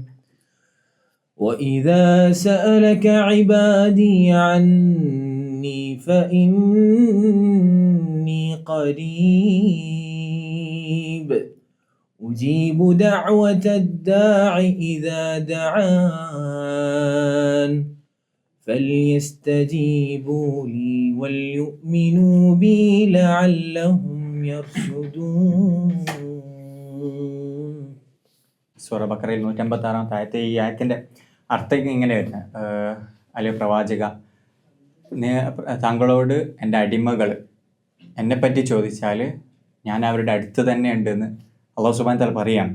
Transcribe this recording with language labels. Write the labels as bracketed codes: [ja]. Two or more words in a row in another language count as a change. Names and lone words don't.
[ar] وإذا سألك عبادي عني فإني قريب أجيب دعوة الداع إذا دعان فليستجيبوا لي وليؤمنوا بي لعلهم يرشدون. [ml] സൂറ ബഖറയിൽ 156 ആയത്തെ ഈ ആയത്തിൻ്റെ അർത്ഥം ഇങ്ങനെ വരുന്നത്, അല്ലെ പ്രവാചക, താങ്കളോട് എൻ്റെ അടിമകൾ എന്നെപ്പറ്റി ചോദിച്ചാൽ ഞാൻ അവരുടെ അടുത്ത് തന്നെ ഉണ്ടെന്ന് [ar] الله سبحانه وتعالى [ml] പറയാണ്.